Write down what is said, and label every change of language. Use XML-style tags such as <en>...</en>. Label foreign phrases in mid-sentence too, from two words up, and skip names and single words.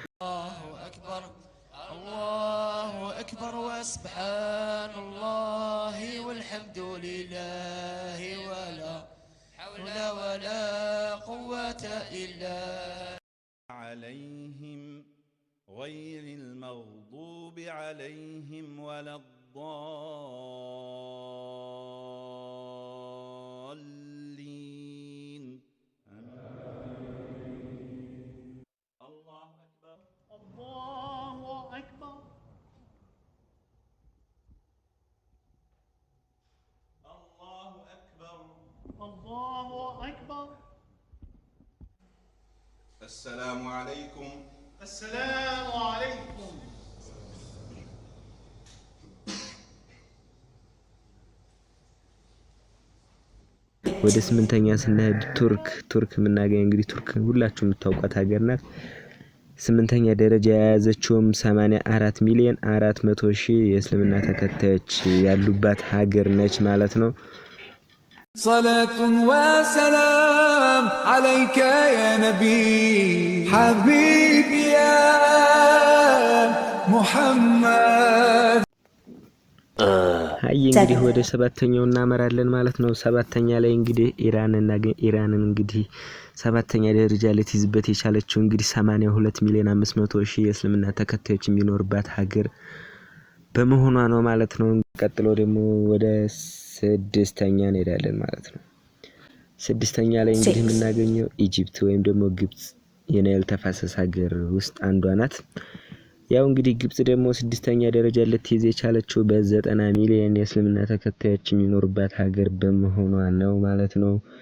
<ar>الله أكبر وسبحان الله والحمد لله ولا حول ولا قوة إلا عليهم غير المغضوب عليهم والضالين الله أكبر. السلام عليكم. السلام عليكم.</ar> <am>ወደ 8ኛ ስንሄድ ቱርክ የምናገኝ እንግዲህ ቱርክ ሁላችሁ የምታውቋት ሀገር ናት። 8ኛ ደረጃ የያዘችውም 84 ሚሊዮን 400 ሺህ የእስልምና ተከታዮች ያሉባት ሀገር ነች ማለት ነው።</am> <ar>صلاة وسلام عليك يا نبي حبيبي يا محمد</ar> <am>እንግዲህ ወደ 7ኛው እናመራለን ማለት ነው። 7ኛ ላይ እንግዲህ ኢራንን እንግዲህ 7ኛ ደረጃ ልትይዝበት የቻለችው እንግዲህ 82 ሚሊዮን 500 ሺህ የእስልምና ተከታዮች የሚኖርባት ሀገር በመሆኗ ነው ማለት ነው። ቀጥሎ ደግሞ ወደ 6ኛ እንሄዳለን ማለት ነው። 6ኛ ላይ እንግዲህ የምናገኘው ኢጂፕት ወይም ደግሞ ግብጽ የናይል ተፋሰስ ሀገር ውስጥ አንዷ ናት። ያው እንግዲህ ግብጽ ደግሞ 6ኛ ደረጃ ልትይዝ የቻለችው በ90 ሚሊዮን የእስልምና ተከታዮች የሚኖርባት ሀገር በመሆኗ ነው ማለት ነው።</am>